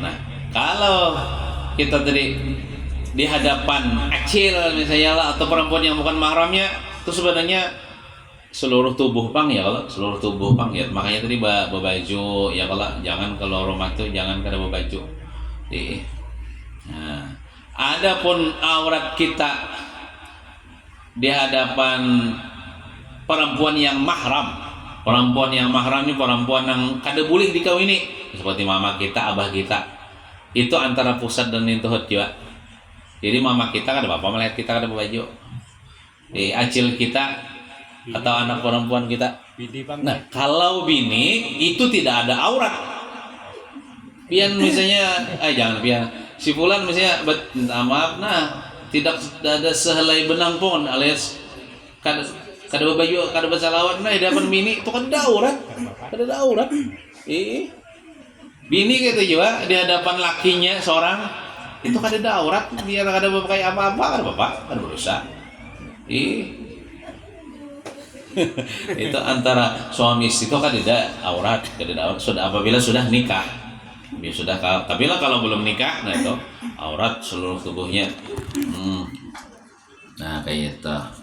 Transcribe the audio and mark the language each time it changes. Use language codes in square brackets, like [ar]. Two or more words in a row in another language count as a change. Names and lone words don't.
[bjn] Nah, kalau kita tadi di hadapan akil misalnya lah atau perempuan yang bukan mahramnya, itu sebenarnya seluruh tubuh pang ya kalau seluruh tubuh pang ya makanya tadi berbaju ya kalau jangan kalau rumah tuh jangan kada berbaju. [id] Nah, adapun aurat kita di hadapan perempuan yang mahram ini perempuan yang kada boleh dikawini seperti mama kita, abah kita itu antara pusat dan lintuhut juga. [bjn] Jadi mama kita kada apa melihat kita kada berbaju. [id] Acil kita atau anak perempuan kita. Nah, kalau bini itu tidak ada aurat. [bjn] Pian misalnya, jangan pian. [id] Si fulan misalnya, maaf, tidak ada sehelai benang pun alias kada berbaju, kada bersalawat. [bjn] Nah, di hadapan bini itu kan ada aurat, kada ada aurat. Bini gitu juga di hadapan lakinya seorang itu kada ada aurat, biar kada berpakai apa-apa, kada apa-apa, kada berusaha. [id] Itu antara suami istri itu kan tidak aurat, sudah apabila sudah nikah. Tapi lah kalau belum nikah, nah itu aurat seluruh tubuhnya. Nah kayak itu.